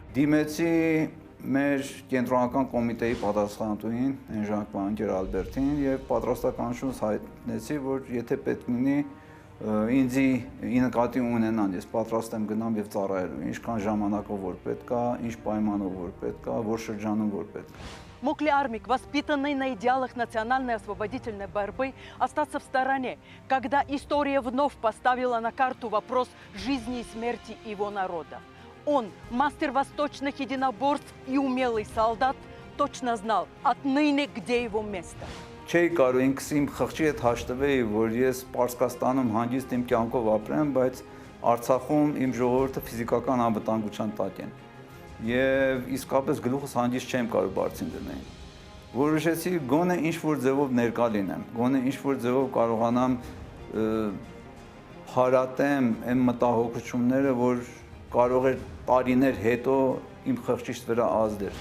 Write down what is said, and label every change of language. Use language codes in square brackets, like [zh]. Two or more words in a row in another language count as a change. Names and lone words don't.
[hy] Դիմեցի մեր կենտրոնական կոմիտեի պատասխանատուին, Էնժան Անկեր Ալբերտին, եւ պատրաստականությունս հայտնեցի, որ եթե պետք լինի ինձ նկատի ունենան, ես պատրաստ եմ գնամ եւ ծառայելու, ինչքան ժամանակով որ պետք է, ինչ պայմանով որ պետք է, որ շրջանում որ պետք է։ [ru] Мог ли Армик, воспитанный на идеалах национальной освободительной борьбы, остаться в стороне, когда история вновь поставила на карту вопрос жизни и смерти его народа? Он, мастер восточных единоборств и умелый солдат, точно знал отныне, где его место. [hy] Չէի կարող ինքս իմ խղճի հետ հաշտվեի, որ ես Պարսկաստանում հանգիստ իմ կյանքով ապրեմ, բայց Արցախում իմ ժողովուրդը ֆիզիկական անվտանգության տակ են։ Եվ իսկապես գլուխս հանգիստ չեմ կարող բարձին դնել։ Որոշեցի գոնե ինչ-որ ձևով ներկա լինեմ, գոնե ինչ-որ ձևով կարողանամ հարատեմ այն մտահոգությունները, որ կարող էր տարիներ հետո իմ խղճից վրա ազդել։